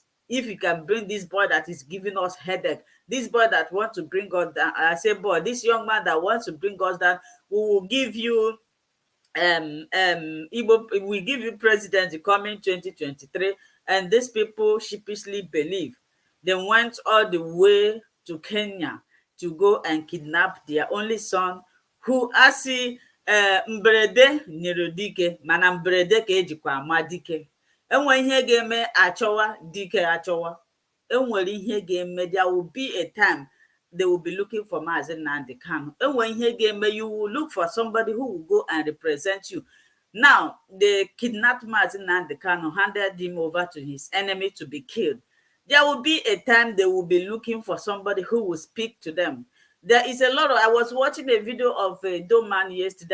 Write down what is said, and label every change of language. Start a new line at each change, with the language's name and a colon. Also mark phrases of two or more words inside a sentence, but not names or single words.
English: If you can bring this boy that is giving us headache, this boy that wants to bring us down, I say, boy, this young man that wants to bring us down, we will give you Igbo, we give you presidency coming 2023, and these people sheepishly believe. They went all the way to Kenya to go and kidnap their only son, who
Igbo: asị mberede nyere dike, mana mberede ka ejikwa ama dike. Enwe ihe ga-eme achọwa dike achọwa. Enwere ihe ga-eme,
English: there will be a time they will be looking for Mazi Nnamdi Kanu.
Igbo: Enwe ihe ga-eme,
English: you will look for somebody who will go and represent you. Now, they kidnapped Mazi Nnamdi Kanu, handed him over to his enemy to be killed. There will be a time they will be looking for somebody who will speak to them. There is a lot of, I was watching a video of a dope man yesterday.